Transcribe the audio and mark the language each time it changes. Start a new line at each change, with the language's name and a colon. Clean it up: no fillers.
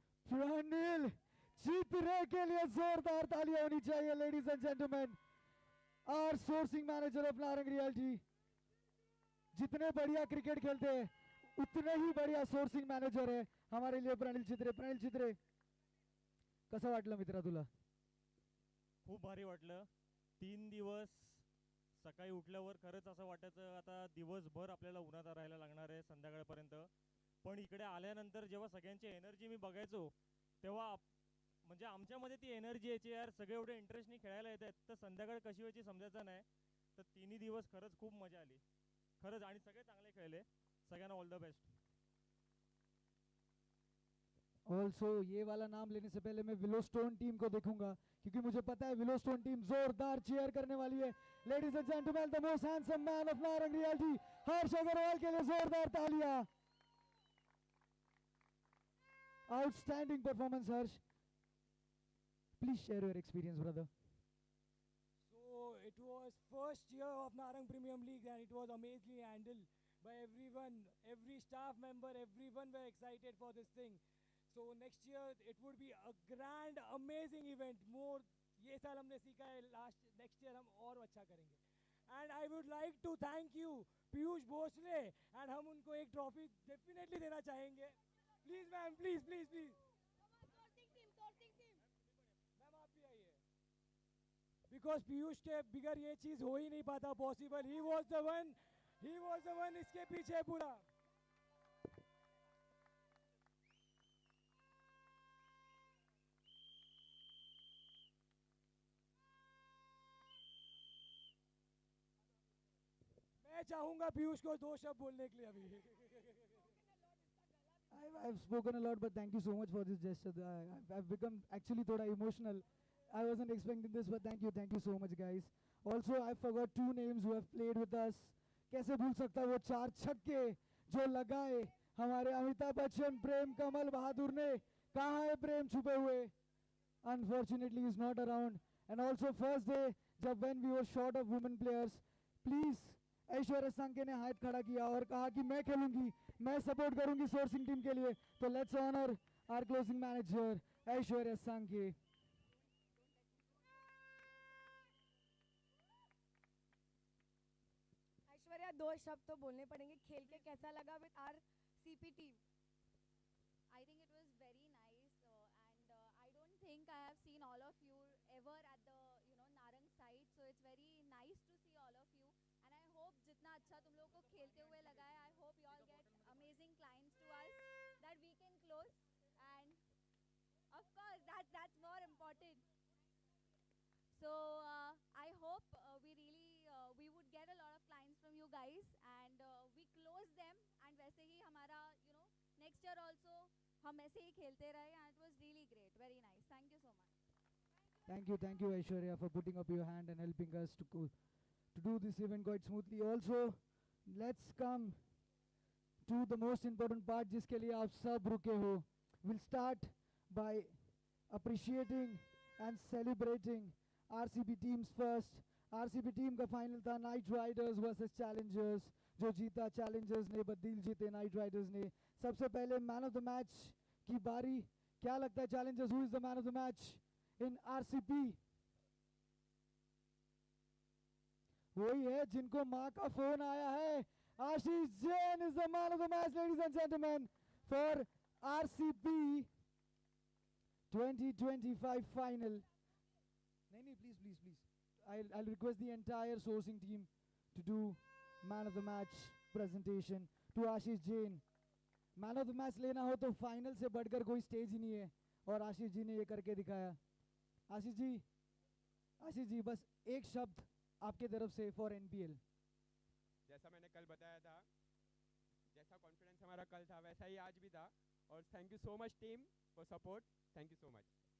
Hindi: Pranil Chitre के लिए जोरदार तालियां होनी चाहिए,
English: ladies and gentlemen. Our sourcing manager of Narang Realty.
Hindi: जितने बढ़िया क्रिकेट खेलते हैं उतने ही बढ़िया सोर्सिंग मॅनेजर आहे हमारे लिए प्रणिल चित्रे.
Marathi: प्रणिल चित्रे, कसं वाटलं मित्रा तुला? खूप भारी वाटलं. 3 दिवस सकाळी उठल्यावर खरंच असं वाटायचं आता दिवसभर आपल्याला उन्हात राहायला लागणार आहे संध्याकाळपर्यंत. पण इकडे आल्यानंतर जेव्हा सगळ्यांची एनर्जी मी बघायचो तेव्हा म्हणजे आमच्यामध्ये ती एनर्जी यायची यार, सगळे एवढे इंटरेस्टनी खेळायला येत आहेत तर संध्याकाळ कशी व्हायची समजायचं नाही. तर 3 दिवस खरंच खूप मजा आली खरंच आणि सगळे चांगले खेळले. सगळ्यांना
English: All the best.
Hindi: ऑल्सो ये वाला नाम लेने से पहले मैं विलोस्टोन टीम को देखूंगा क्योंकि मुझे पता है विलोस्टोन टीम जोरदार चीयर करने वाली है.
English: ladies and gentleman, the most handsome man of Narang Realty,
Hindi: हर्ष अग्रवाल के लिए जोरदार तालियां.
English: Outstanding performance Harsh. Please share your experience brother. So it was first year of Narang Premium League and it was amazingly handled by everyone, every staff member, everyone were excited for this thing. So next year it would be a grand, amazing event.
Hindi: More ये साल हमने सीखा है,
English: next year
Hindi: हम और अच्छा करेंगे.
English: And I would like to thank you Piyush Bhosale and
Hindi: हम उनको एक ट्रॉफी डेफिनेटली देना चाहेंगे.
English: Please ma'am, please please please.
Hindi: Ma'am आप भी आइए. Because पीयूष के बिगर ये चीज हो ही नहीं पाता possible.
English: He was the one
Hindi: इसके पीछे पूरा. मैं चाहूंगा पीयूष को 2 शब्द बोलने के लिए अभी.
English: I've spoken a lot, but thank you so much for this gesture. I've become actually
Hindi: thoda
English: emotional. I wasn't expecting this, but thank you so much, guys. Also, I forgot 2 names who have played with us.
Hindi: कैसे भूल सकता वो 4 छक्के जो लगाए हमारे अमिताभ बच्चन, प्रेम कमल बहादुर ने. कहाँ है प्रेम छुपे हुए?
English: Unfortunately, he's not around.
Hindi: And also, first day, जब
English: when we were short of women players, please
Hindi: Aishwarya संके ने हाथ खड़ा किया और कहा कि मैं खेलूंगी, मैं सपोर्ट करूंगी सोर्सिंग टीम के लिए.
English: तो let's honour our closing manager Aishwarya Sanke.
Hindi: Aishwarya 2 शब्द तो बोलने पड़ेंगे. खेल के कैसा लगा
English: With R CP team? I think it was very nice, and I don't think I have seen all of you ever at the Narang site. So it's very nice to see all of you, and I hope
Hindi: जितना अच्छा तुम लोगों को खेलते हुए लगा है,
English: I hope you all get amazing clients to us that we can close, and of course that's more important. So I hope we would get a lot of clients from you guys, and we close them, and
Hindi: वैसे ही हमारा
English: next year also
Hindi: हम ऐसे ही खेलते रहे,
English: and it was really great, very nice. Thank you so much. Thank you Aishwarya for putting up your hand and helping us to do this event quite smoothly. Also, let's come to the most important part
Hindi: जिसके लिए आप सब रुके हो.
English: We'll start by appreciating and celebrating RCB teams first.
Hindi: RCB team का final था Knight Riders versus Challengers. जो जीता Challengers ने, बदील जीते Knight Riders ने. सबसे पहले man of the match की बारी. क्या लगता है Challengers,
English: who is the man of the match in RCB?
Hindi: वही है जिनको माँ का फोन आया है.
English: Ashish Jain is the man of the match, ladies and gentlemen, for RCB 2025 final.
Hindi: नहीं, please.
English: I'll request the entire sourcing team to do man of the match presentation to Ashish Jain.
Hindi: Man of the match लेना हो तो final से बढ़कर कोई stage ही नहीं है और आशीष जी ने ये करके दिखाया. आशीष जी, आशीष जी बस एक शब्द आपके तरफ से फॉर एनपीएल। जैसा मैंने कल बताया था, जैसा कॉन्फिडेंस हमारा कल था वैसा ही आज भी था, और
English: thank you so much
Hindi: team for support, thank you so much.